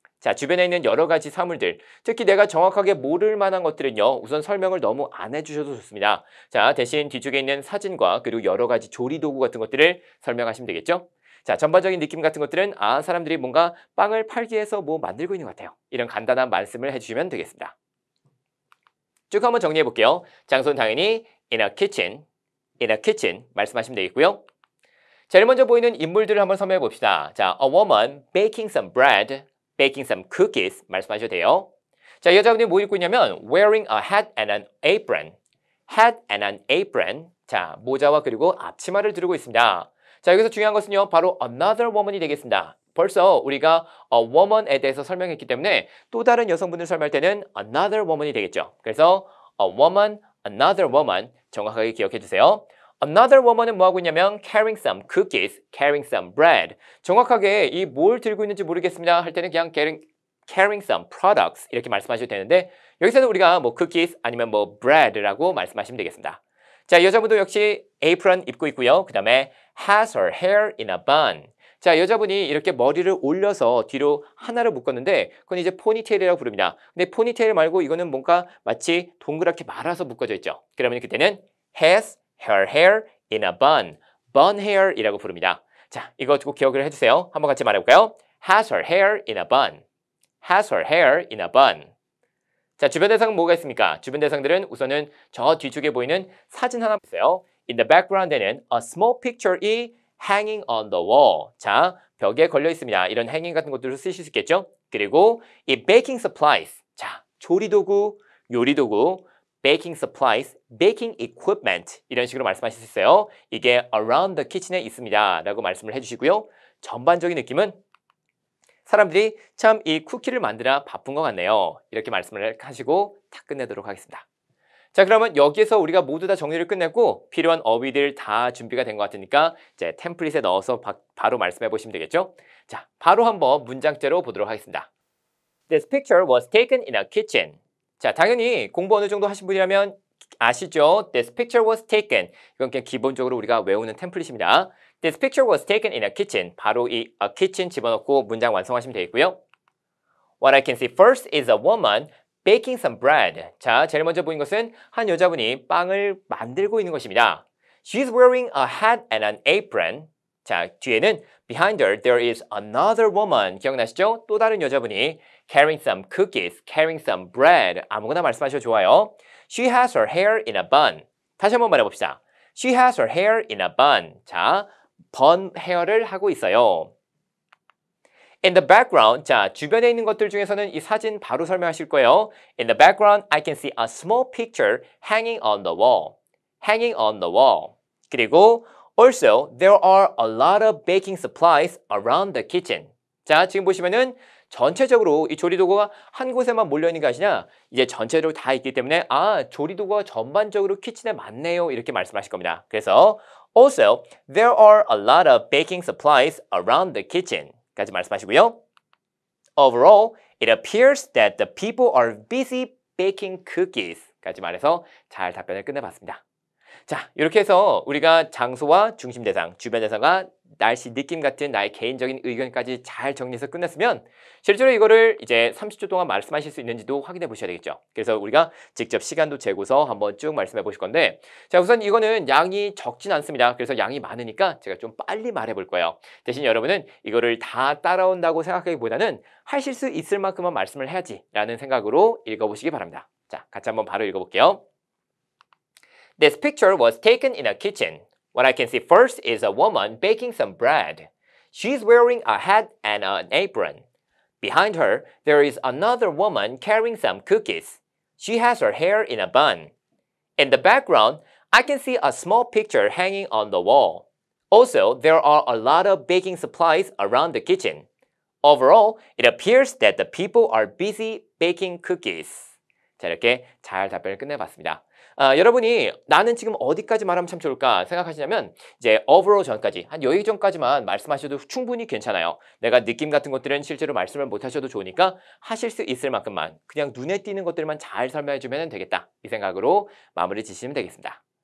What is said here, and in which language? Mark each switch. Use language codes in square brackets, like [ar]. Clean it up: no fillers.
[ko] 자, 주변에 있는 여러 가지 사물들, 특히 내가 정확하게 모를 만한 것들은요, 우선 설명을 너무 안 해주셔도 좋습니다. 자, 대신 뒤쪽에 있는 사진과 그리고 여러 가지 조리도구 같은 것들을 설명하시면 되겠죠. 자, 전반적인 느낌 같은 것들은 사람들이 뭔가 빵을 팔기 위해서 뭐 만들고 있는 것 같아요. 이런 간단한 말씀을 해주시면 되겠습니다. 쭉 한번 정리해 볼게요. 장소는 당연히 [en] in a kitchen, in a kitchen [ko] 말씀하시면 되겠고요. 자, 제일 먼저 보이는 인물들을 한번 설명해 봅시다. [en] 자, a woman baking some bread, baking some cookies [ko] 말씀하셔도 돼요. 자, 여자분이 뭐 입고 있냐면 [en] wearing a hat and an apron, hat and an apron. [ko] 자, 모자와 그리고 앞치마를 두르고 있습니다. 자, 여기서 중요한 것은요, 바로 another woman이 되겠습니다. 벌써 우리가 a woman에 대해서 설명했기 때문에 또 다른 여성분을 설명할 때는 another woman이 되겠죠. 그래서 a woman, another woman 정확하게 기억해 주세요. [en] Another woman은 [ko] 뭐 하고 있냐면 [en] carrying some cookies, carrying some bread. [ko] 정확하게 이 뭘 들고 있는지 모르겠습니다 할 때는 그냥 [en] carrying some products [ko] 이렇게 말씀하셔도 되는데 여기서는 우리가 뭐 cookies 아니면 뭐 bread라고 말씀하시면 되겠습니다. 자, 여자분도 역시 apron 입고 있고요. 그 다음에 [en] has her hair in a bun. [ko] 자, 여자분이 이렇게 머리를 올려서 뒤로 하나를 묶었는데 그건 이제 포니테일이라고 부릅니다. 근데 포니테일 말고 이거는 뭔가 마치 동그랗게 말아서 묶어져 있죠. 그러면 그때는 [en] has her hair in a bun, bun hair이라고 [ko] 부릅니다. 자, 이거 꼭 기억을 해주세요. 한번 같이 말해볼까요? [en] has her hair in a bun, has her hair in a bun. [ko] 자, 주변 대상은 뭐가 있습니까? 주변 대상들은 우선은 저 뒤쪽에 보이는 사진 하나 보세요. [en] In the background [ko] 에는 [en] a small picture이 hanging on the wall. [ko] 자, 벽에 걸려 있습니다. 이런 hanging 같은 것들을 쓰실 수 있겠죠? 그리고 이 [en] baking supplies. [ko] 자, 조리도구, 요리도구, baking supplies, baking equipment 이런 식으로 말씀하실 수 있어요. 이게 [en] around the kitchen [ko] 에 있습니다 라고 말씀을 해주시고요. 전반적인 느낌은 사람들이 참 이 쿠키를 만드나 바쁜 것 같네요. 이렇게 말씀을 하시고 다 끝내도록 하겠습니다. 자, 그러면 여기에서 우리가 모두 다 정리를 끝냈고 필요한 어휘들 다 준비가 된 것 같으니까 이제 템플릿에 넣어서 바로 말씀해 보시면 되겠죠. 자, 바로 한번 문장제로 보도록 하겠습니다. [en] This picture was taken in a kitchen. [ko] 자, 당연히 공부 어느 정도 하신 분이라면 아시죠? [en] This picture was taken. [ko] 이건 그냥 기본적으로 우리가 외우는 템플릿입니다. [en] This picture was taken in a kitchen. [ko] 바로 이 a kitchen 집어넣고 문장 완성하시면 되겠고요. [en] What I can see first is a woman baking some bread. [ko] 자, 제일 먼저 보인 것은 한 여자분이 빵을 만들고 있는 것입니다. [en] She's wearing a hat and an apron. [ko] 자, 뒤에는 [en] behind her there is another woman. [ko] 기억나시죠? 또 다른 여자분이 [en] carrying some cookies, carrying some bread. [ko] 아무거나 말씀하셔도 좋아요. [en] She has her hair in a bun. [ko] 다시 한번 말해봅시다. [en] She has her hair in a bun. [ko] 자, bun hair를 하고 있어요. [en] In the background, [ko] 자, 주변에 있는 것들 중에서는 이 사진 바로 설명하실 거예요. [en] In the background, I can see a small picture hanging on the wall. Hanging on the wall. 그리고 also, there are a lot of baking supplies around the kitchen. [ko] 자, 지금 보시면은 전체적으로 이 조리도구가 한 곳에만 몰려있는 게 아니라 이제 전체적으로 다 있기 때문에 조리도구가 전반적으로 키친에 많네요. 이렇게 말씀하실 겁니다. [en] 그래서 also, there are a lot of baking supplies around the kitchen. [ko] 까지 말씀하시고요. [en] Overall, it appears that the people are busy baking cookies. [ko] 까지 말해서 잘 답변을 끝내봤습니다. 자, 이렇게 해서 우리가 장소와 중심 대상, 주변 대상과 날씨 느낌 같은 나의 개인적인 의견까지 잘 정리해서 끝냈으면 실제로 이거를 이제 30초 동안 말씀하실 수 있는지도 확인해 보셔야 되겠죠. 그래서 우리가 직접 시간도 재고서 한번 쭉 말씀해 보실 건데 자, 우선 이거는 양이 적진 않습니다. 그래서 양이 많으니까 제가 좀 빨리 말해 볼 거예요. 대신 여러분은 이거를 다 따라온다고 생각하기보다는 하실 수 있을 만큼만 말씀을 해야지 라는 생각으로 읽어보시기 바랍니다. 자, 같이 한번 바로 읽어볼게요. [en] This picture was taken in a kitchen. What I can see first is a woman baking some bread. She's wearing a hat and an apron. Behind her, there is another woman carrying some cookies. She has her hair in a bun. In the background, I can see a small picture hanging on the wall. Also, there are a lot of baking supplies around the kitchen. Overall, it appears that the people are busy baking cookies. [ko] 자, 이렇게 잘 답변을 끝내봤습니다. 여러분이 나는 지금 어디까지 말하면 참 좋을까 생각하시냐면 이제 overall 전까지 한 여기 전까지만 말씀하셔도 충분히 괜찮아요. 내가 느낌 같은 것들은 실제로 말씀을 못 하셔도 좋으니까 하실 수 있을 만큼만 그냥 눈에 띄는 것들만 잘 설명해 주면 되겠다 이 생각으로 마무리 지시면 되겠습니다.